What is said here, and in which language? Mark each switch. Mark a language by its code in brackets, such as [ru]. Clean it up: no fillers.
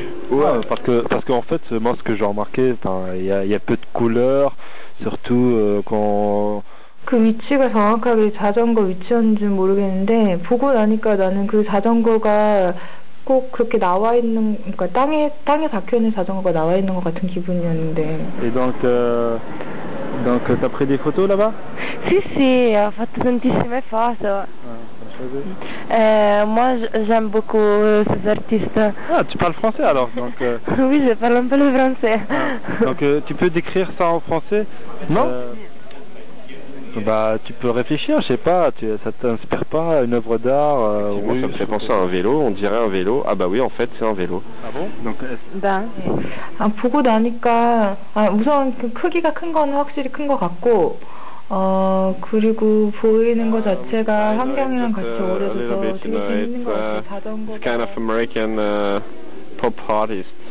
[fr] ouais, parce qu'en fait, moi, ce que j'ai remarqué, il y a peu de couleurs, surtout quand. [ko] 그 위치가 정확하게 자전거 위치였는지는 모르겠는데 보고 나니까 나는 그 자전거가 꼭 그렇게 나와 있는, 그러니까 땅에 박혀있는 자전거가 나와 있는 것 같은 기분이었는데. [fr] Et donc t'as pris des photos là-bas? [it] Sì, ho fatto tantissime foto. [fr] Moi, j'aime beaucoup ces artistes. Ah, tu parles français alors donc. Oui, je parle un peu le français. Donc tu peux décrire ça en français? Non? Tu peux réfléchir, je sais pas, ça t'inspire pas une œuvre d'art? Moi, ça me fait penser à un vélo, on dirait un vélo. Ah bah oui, en fait, c'est un vélo. Ah bon? Donc, [ko] 네. 보고 나니까 우선 그 크기가 큰 거는 확실히 큰 것 같고 그리고 보이는 것 자체가 환경이랑 같이 어우러져서 되게 재밌는 것 같아요. 자전거. [en] It's kind of American pop artist.